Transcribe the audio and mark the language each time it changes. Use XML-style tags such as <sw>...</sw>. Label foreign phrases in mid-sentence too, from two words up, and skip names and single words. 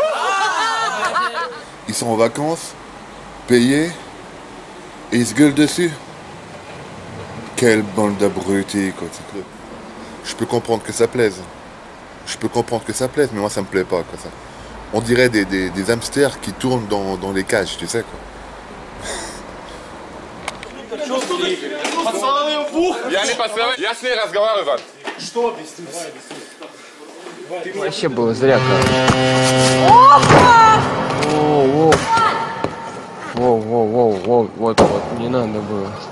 <fr>Ils sont en vacances, payés, et ils se gueulent dessus. Quelle bande d'abrutis, quoi. Je peux comprendre que ça plaise. Mais moi ça me plaît pas, quoi, ça. On dirait des hamsters qui tournent dans les cages, tu sais, quoi.</fr> <ru>Вообще было зря, Воу, вот, не надо было.</ru>